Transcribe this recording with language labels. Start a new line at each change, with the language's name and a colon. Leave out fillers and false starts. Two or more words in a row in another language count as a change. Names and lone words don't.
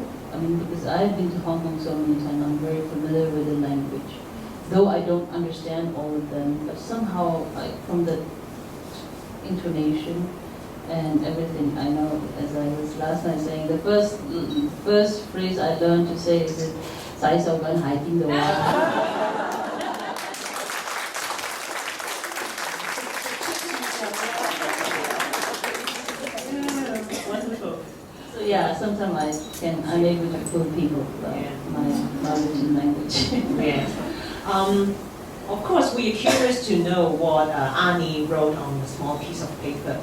English: Because I've been to Hong Kong so many times, I'm very familiar with the language. Though I don't understand all of them, but somehow, from the intonation and everything, I know, as I was last night saying, the first phrase I learned to say is,
Cantonese: 洗手緊喺邊度啊?
English: So yeah, sometimes I'm able to fool people about my knowledge in language. Yes. Of course, we are curious to know what Ani wrote on a small piece of paper.